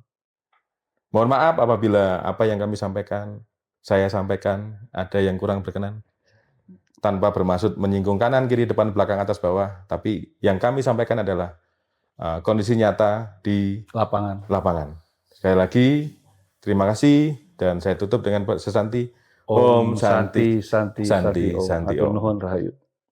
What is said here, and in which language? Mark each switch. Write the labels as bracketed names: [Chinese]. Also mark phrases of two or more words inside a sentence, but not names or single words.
[Indonesian] Mohon maaf apabila apa yang kami sampaikan, saya sampaikan ada yang kurang berkenan. Tanpa bermaksud menyinggung kanan, kiri, depan, belakang, atas, bawah. Tapi yang kami sampaikan adalah kondisi nyata di lapangan. Sekali lagi, terima kasih. Dan saya tutup dengan sesanti. [Sanskrit] Om Santi, Santi, Santi, Om. Santi, [Balinese] Atur [Sanskrit] Om. [Balinese] nuhun, Rahayu.